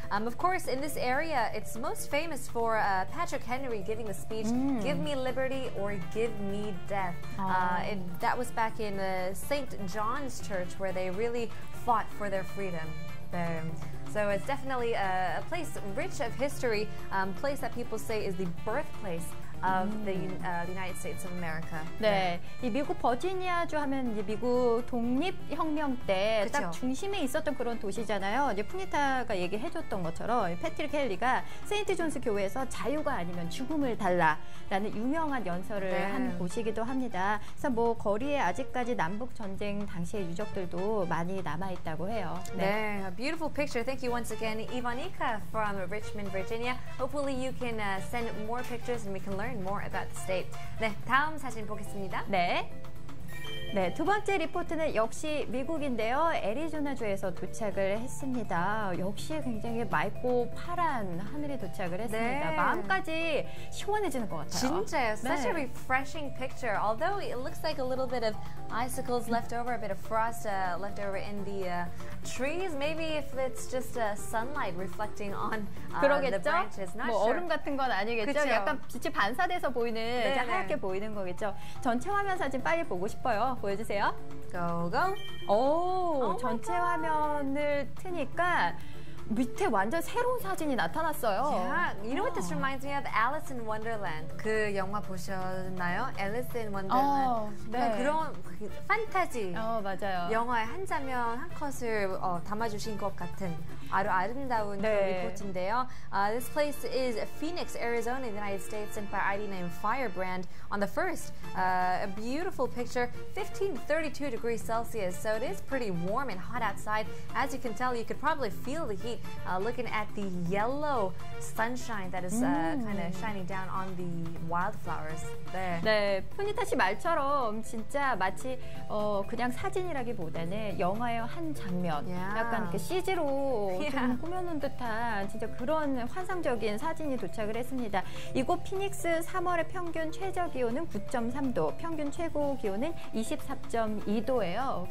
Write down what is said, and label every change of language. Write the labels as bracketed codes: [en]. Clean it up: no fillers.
[en] Of course, in this area, it's most famous for Patrick Henry giving the speech, "Give me liberty or give me death." That was back in St. John's Church, where they really fought for their freedom. So it's definitely a place rich of history, place that people say is the birthplace of the United States of America. [ko] 네, 이 미국 버지니아주 하면 이제 미국 독립혁명 때 딱 중심에 있었던 그런 도시잖아요. 이제 푸니타가 얘기해줬던 것처럼 패트릭 헨리가 세인트 존스 교회에서 자유가 아니면 죽음을 달라라는 유명한 연설을 한 곳이기도 합니다. 그래서 뭐 거리에 아직까지 남북 전쟁 당시의 유적들도 많이 남아 있다고 해요. [en] 네, a beautiful picture. Thank you once again, Ivanica from Richmond, Virginia. Hopefully you can send more pictures and we can learn more about the state. [ko] 네, 다음 사진 보겠습니다. 네. 네, 두 번째 리포트는 역시 미국인데요. 애리조나주에서 도착을 했습니다. 역시 굉장히 맑고 파란 하늘이 도착을 했습니다. 마음까지 시원해지는 것 같아요. 진짜요. [en] Such a refreshing picture. Although it looks like a little bit of icicles left over, a bit of frost left over in the trees. Maybe if it's just sunlight reflecting on the branches. Not sure. [ko] 얼음 같은 건 아니겠죠? 그쵸? 약간 빛이 반사돼서 보이는 이제 하얗게 보이는 거겠죠? 전체 화면 사진 빨리 보고 싶어요. 보여주세요. [en] Go, go. [ko] 오, 전체 화면을 트니까 밑에 완전 새로운 사진이 나타났어요. [en] Yeah, you know what this reminds me of? [ko] Alice in Wonderland. 그 영화 보셨나요? [en] Alice in Wonderland. [ko] 네. 그런 판타지 맞아요. 영화의 한 장면 한 컷을 담아주신 것 같은 아주 아름다운 리포트인데요. [en] This place is Phoenix, Arizona, in the United States, sent by ID named Firebrand. On the first, a beautiful picture, 15 to 32 degrees Celsius, so it is pretty warm and hot outside. As you can tell, you could probably feel the heat looking at the yellow sunshine that is kind of shining down on the wildflowers there. [ko] 네, 푸니타 씨 말처럼 진짜 마치 그냥 사진이라기보다는 영화의 한 장면, 약간 이렇게 CG로 좀 꾸며놓은 듯한 진짜 그런 환상적인 사진이 도착을 했습니다. 이곳 피닉스 3월의 평균 최저 기온은 9.3도, 평균 최고 기온은 24.2도예요.